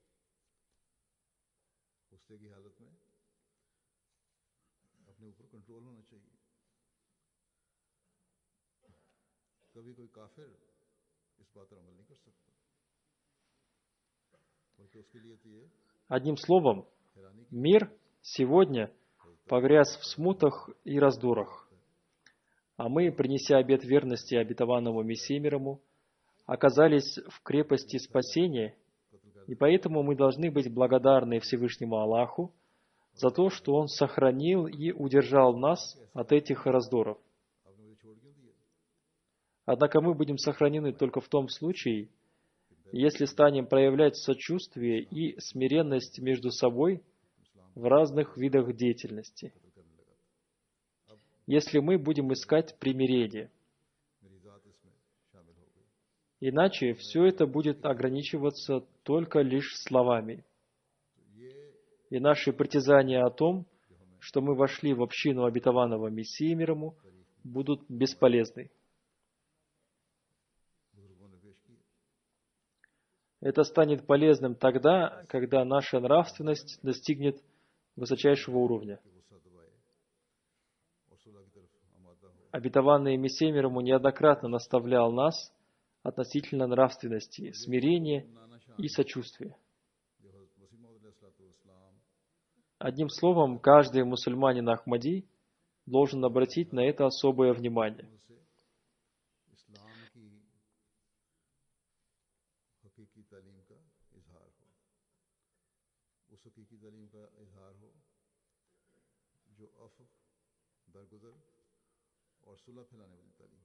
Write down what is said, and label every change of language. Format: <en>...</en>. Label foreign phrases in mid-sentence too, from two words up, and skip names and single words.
<ur>غصے کی حالت میں اپنے اوپر کنٹرول ہونا چاہیے. کبھی کوئی کافر اس بات پر عمل نہیں کر سکتا، بلکہ اس کے لیے تو یہ</ur> <ru>Одним словом,</ru> <ur>حیرانی کی</ur> <ru>мир сегодня погряз в смутах и раздорах. А мы, принеся обет верности обетованному Мессии мир ему, оказались в крепости спасения, и поэтому мы должны быть благодарны Всевышнему Аллаху за то, что Он сохранил и удержал нас от этих раздоров.</ru> <ur>آپ نے مجھے چھوڑ کیوں دیا?</ur> <ru>Однако мы будем сохранены только в том случае, если станем проявлять сочувствие и смиренность между собой в разных видах деятельности. Если мы будем искать примирение.</ru> <ur>میری ذات اس میں شامل ہو گئی.</ur> <ru>Иначе все это будет ограничиваться только лишь словами. И наши притязания о том, что мы вошли в общину обетованного Мессии мир ему, будут бесполезны.</ru> <ur>بزرگوں نے پیش کیا</ur> <ru>Это станет полезным тогда, когда наша нравственность достигнет высочайшего уровня.</ru> <ur>کہ غصہ دبائے اور صلح کی طرف آمادہ ہو.</ur> <ru>Обетованный Мессия мир ему неоднократно наставлял нас относительно нравственности, смирения и сочувствия.</ru> <ur>جو حضرت مسیح موعود علیہ السلام</ur> <ru>Одним словом, каждый мусульманин Ахмади должен обратить на это особое внимание.</ru> <ur>سے اسلام کی حقیقی تعلیم کا اظہار ہو، اس حقیقی تعلیم کا اظہار ہو جو عفو، درگزر اور صلح پھیلانے والی تعلیم.</ur>